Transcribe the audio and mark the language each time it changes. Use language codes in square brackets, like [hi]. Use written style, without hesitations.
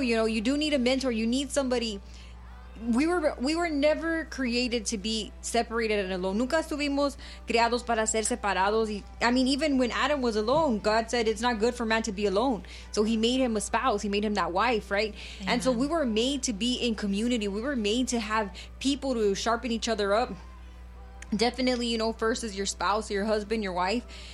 [en] You know, you do need a mentor. You need somebody. We were never created to be separated and alone. [es] Nunca estuvimos creados para ser separados. [en] I mean, even when Adam was alone, God said it's not good for man to be alone. So he made him a spouse. He made him that wife, right? Yeah. And so we were made to be in community. We were made to have people to sharpen each other up. Definitely, you know, first is your spouse, your husband, your wife.